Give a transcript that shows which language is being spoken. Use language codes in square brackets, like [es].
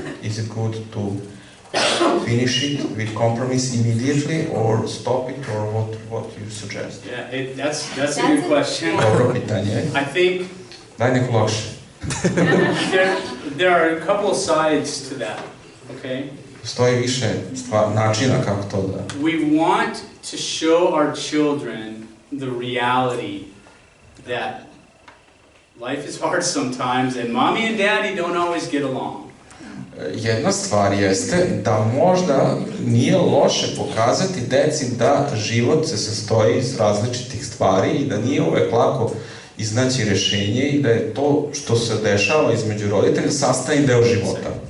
[en] Is it good to finish it with compromise immediately or stop it, or what you suggest? Yeah, that's a good question. [sr] Dobro pitanje. [en] I think [sr] Daj neko lakše. [en] there are a couple of sides to that, okay? [sr] Stoji više načina kako to da. [en] We want to show our children the reality that life is hard sometimes and mommy and daddy don't always get along. [sr] Jedna stvar jeste da možda nije loše pokazati deci da život se sastoji iz različitih stvari i da nije uvek lako iznaći rešenje i da je to što se dešava između roditelja sastavni deo života.